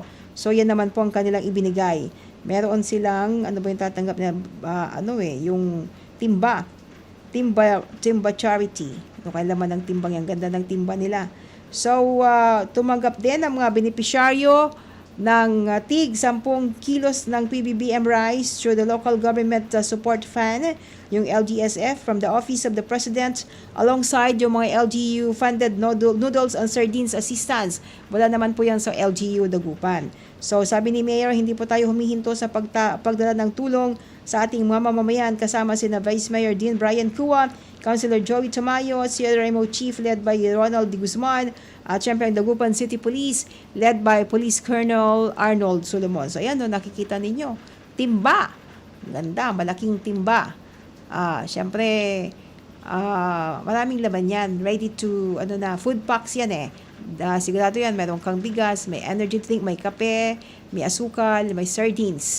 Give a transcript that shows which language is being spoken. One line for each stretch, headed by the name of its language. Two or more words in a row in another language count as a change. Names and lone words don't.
Filipino: So yan naman po ang kanilang ibinigay. Meron silang, ano ba yung tatanggap na, yung timba charity. Ito kaya laman ng timbang yan, ganda ng timba nila. So tumanggap din ang mga benepisyaryo ng tig 10 kilos ng
English: PBBM rice through the local government support fund, yung LGSF, from the Office of the President, alongside
Filipino: yung mga
English: LGU-funded noodles and sardines assistance.
Filipino: Wala naman po yan sa LGU Dagupan. So sabi ni Mayor, hindi po tayo humihinto sa pagdala ng tulong sa ating mga mamamayan, kasama sina Vice Mayor Dean Brian Cua, Councilor Joey Tamayo, Sierra Remo Chief
English: led by
Filipino: Ronald De Guzman, at syempre ang Dagupan City Police
English: led by
Filipino: Police Colonel Arnold Solomon. So ayan, nakikita ninyo, timba, ganda, malaking timba. Syempre maraming laman yan,
English: ready to food packs
Filipino: yan sigurado yan, meron kang bigas, may
English: energy drink,
Filipino: may kape, may asukal, may sardines.